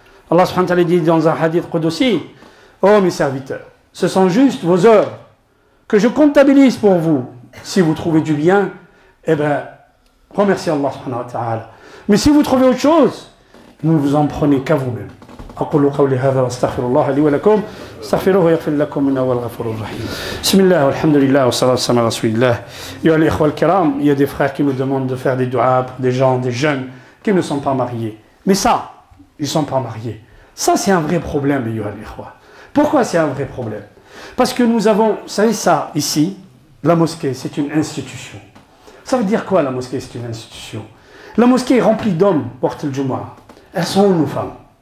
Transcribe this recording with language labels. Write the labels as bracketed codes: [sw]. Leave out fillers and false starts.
[fr] Allah subhanahu wa ta'ala dit dans un hadith qudsi, oh mes serviteurs, ce sont juste vos heures que je comptabilise pour vous. Si vous trouvez du bien, eh bien, remerciez Allah subhanahu wa ta'ala. Mais si vous trouvez autre chose, ne vous en prenez qu'à vous-même. [ar] أقول قولي هذا واستغفر الله لي ولكم استغفروه يغفر لكم إنه هو الغفور الرحيم بسم الله والحمد لله والصلاة والسلام على رسول الله أيها الإخوة الكرام. [fr] Il y a des frères qui nous demandent de faire des du'as pour des gens, des jeunes qui ne sont pas mariés. Mais ça, ils ne sont pas mariés. Ça, c'est un vrai problème, [ar] أيها الإخوة. [fr] Pourquoi c'est un vrai problème? Parce que nous avons, vous savez ça, ici, la mosquée, c'est une institution. Ça veut dire quoi, la mosquée, c'est une institution? La mosquée est remplie d'hommes, porte le Jumu'ah. Elles sont où nos femmes?